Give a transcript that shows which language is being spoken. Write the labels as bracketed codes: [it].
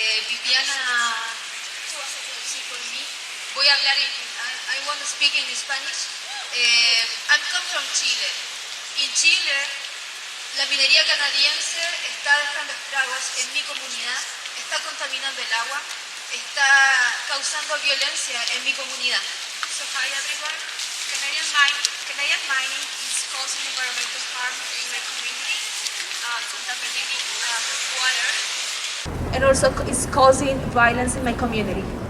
[es] Viviana, tú vas a traducir por mí. Voy a hablar [en] I want to speak in Spanish. I'm coming from Chile. [es] En Chile, la minería canadiense está dejando estragos en mi comunidad, está contaminando el agua, está causando violencia en mi comunidad. [en] So hi everyone. Canadian mining is causing environmental harm in my community, contaminating water. And also is causing violence in my community.